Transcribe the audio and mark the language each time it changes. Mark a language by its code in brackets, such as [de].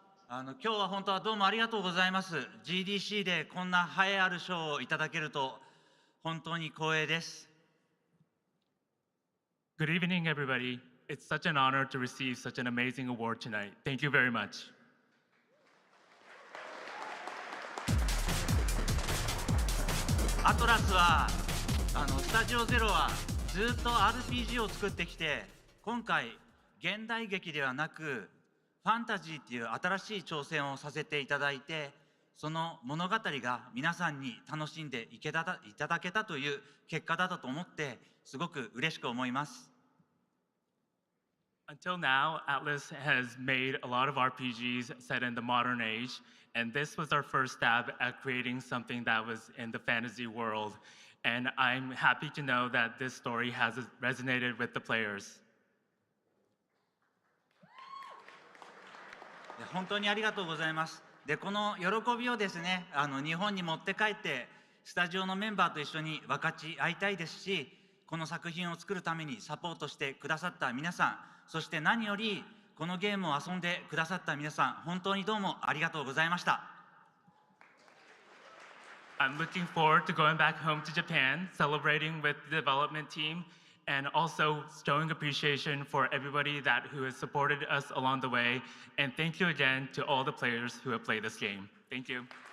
[ja] 今日は本当はどうもありがとうございます。GDC でこんな栄えある賞をいただけると本当に光栄です。 [en] Good evening, everybody. It's such an honor to receive such an amazing award tonight. Thank you very much. [ja] アトラスはスタジオゼロはずっと RPG を作ってきて、今回現代劇ではなくファンタジーっていう新しい挑戦をさせていただいて、その物語が皆さんに楽しんでいただけたという結果だったと思ってすごく嬉しく思います。 [en] Until now, Atlas has made a lot of RPGs set in the modern age, and this was our first stab at creating something that was in the fantasy world. And I'm happy to know that this story has resonated with the players. [ja] 本当にありがとうございます。で、この喜びをですね、日本に持って帰ってスタジオのメンバーと一緒に分かち合いたいですし、この作品を作るためにサポートしてくださった皆さん、そして何よりこのゲームを遊んでくださった皆さん、本当にどうもありがとうございました。 [en] I'm looking forward to going back home to Japan, celebrating with the development team, and also showing appreciation for everybody who has supported us along the way. And thank you again to all the players who have played this game. Thank you.